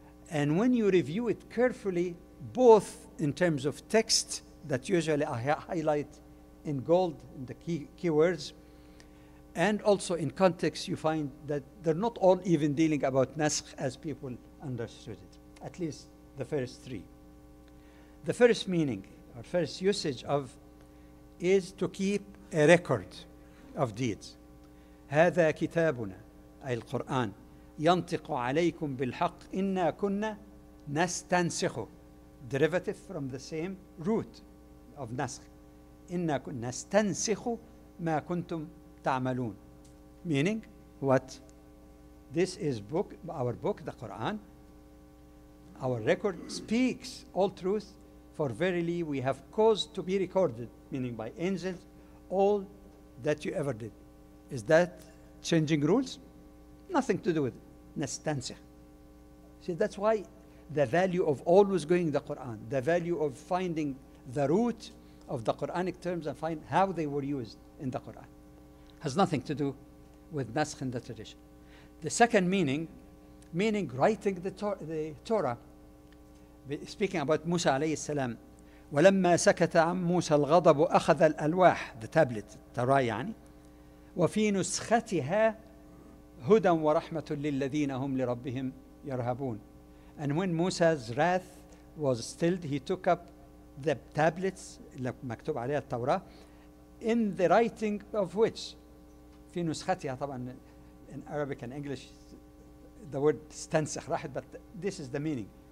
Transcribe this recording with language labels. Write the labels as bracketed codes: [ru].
[en] And when you review it carefully, both in terms of text that usually I highlight in gold in the key words, and also in context, you find that they're not all even dealing about naskh as people understood it, at least the first 3. The first meaning or first usage of is to keep a record of deeds. [ar] هذا كتابنا أي القرآن ينطق عليكم بالحق إنا كنا نستنسخه. [en] Derivative from the same root of نسخ. [ar] إنا كنا نستنسخ ما كنتم تعملون. [en] Meaning what? This is our book, the Quran. Our record speaks all truth, for verily we have caused to be recorded, meaning by angels, all that you ever did. Is that changing rules? Nothing to do with it. نستنسخ. See, that's why the value of always going the Quran, the value of finding the root of the Quranic terms and find how they were used in the Quran, has nothing to do with naskh in the tradition. The second meaning writing the Torah, speaking about Musa alayhi salam. [ar] ولما سكت عن موسى الغضب أخذ الألواح, [en] the tablet, [ar] Torah يعني, وفي نسختها هدى ورحمة للذين هم لربهم يرهبون. [en] And when Musa's wrath was stilled, he took up the tablets [ar] مكتوب عليها التوراة, [en] in the writing of which [ar] في نسختها, طبعا [en] in Arabic and English the word [ar] استنسخ راحت, [en] but this is the meaning.